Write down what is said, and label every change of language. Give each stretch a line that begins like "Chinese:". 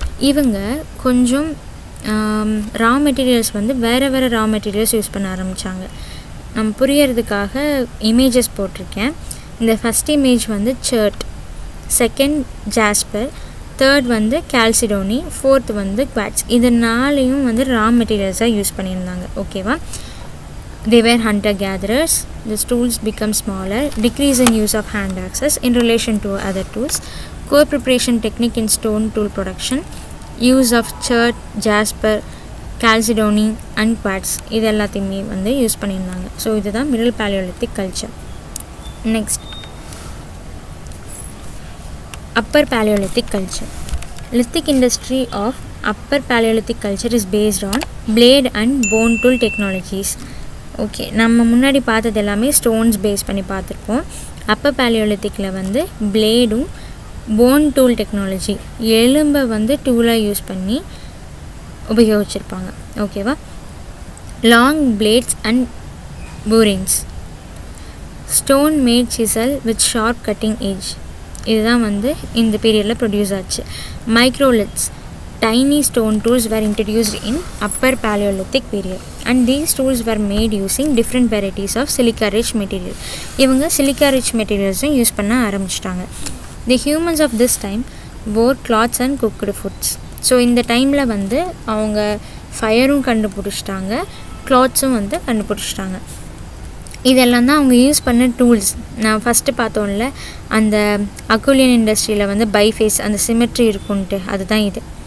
Tamil: இவங்க கொஞ்சம் raw materials வந்து வேறு ரா மெட்டீரியல்ஸ் யூஸ் பண்ண ஆரம்பித்தாங்க. நம்ம புரியறதுக்காக இமேஜஸ் போட்டிருக்கேன். இந்த ஃபஸ்ட் இமேஜ் வந்து சர்ட், செகண்ட் ஜாஸ்பர், தேர்ட் வந்து கால்சிடோனி, ஃபோர்த் வந்து குவாட்ஸ். இது 4யும் வந்து ரா மெட்டீரியல்ஸாக யூஸ் பண்ணியிருந்தாங்க. ஓகேவா?
English: They were hunter-gatherers. The tools become smaller, decrease in use of hand axes in relation to other tools. Core preparation technique in stone tool production, use of chert, jasper, chalcedony and quartz.
Tamil: இது எல்லாத்தையுமே வந்து use பண்ணியிருந்தாங்க. So இதுதான் middle paleolithic culture.
English: Next upper Paleolithic culture. Lithic industry of upper Paleolithic culture is based on blade and bone tool technologies.
Tamil: Okay, நம்ம முன்னாடி பார்த்தது எல்லாமே stones base பண்ணி பார்த்துருப்போம். அப்பர் பேலியோலித்திக்கில் வந்து பிளேடும் போன் டூல் டெக்னாலஜி, எலும்பை வந்து டூலாக யூஸ் பண்ணி உபயோகிச்சிருப்பாங்க. ஓகேவா?
English: long blades and burins, stone made chisel with sharp cutting edge,
Tamil: இதுதான் வந்து இந்த பீரியடில் ப்ரொடியூஸ் ஆச்சு.
English: Microliths, tiny stone tools were introduced in upper Paleolithic period and these tools were made using different varieties of silica rich material.
Tamil: இவங்க silica rich materialsம் use பண்ண ஆரம்பிச்சிட்டாங்க.
English: The humans of this time wore cloths and cooked foods.
Tamil: So இந்த டைமில் வந்து அவங்க ஃபயரும் கண்டுபிடிச்சிட்டாங்க, கிளாத்ஸும் வந்து கண்டுபிடிச்சிட்டாங்க. இதெல்லாம் தான் அவங்க யூஸ் பண்ண டூல்ஸ். நான் ஃபஸ்ட்டு பார்த்தோம்ல அந்த அக்குலியன் இண்டஸ்ட்ரியில் வந்து பைஃபேஸ் அந்த சிமெட்ரி இருக்குன்ட்டு, அதுதான் இது.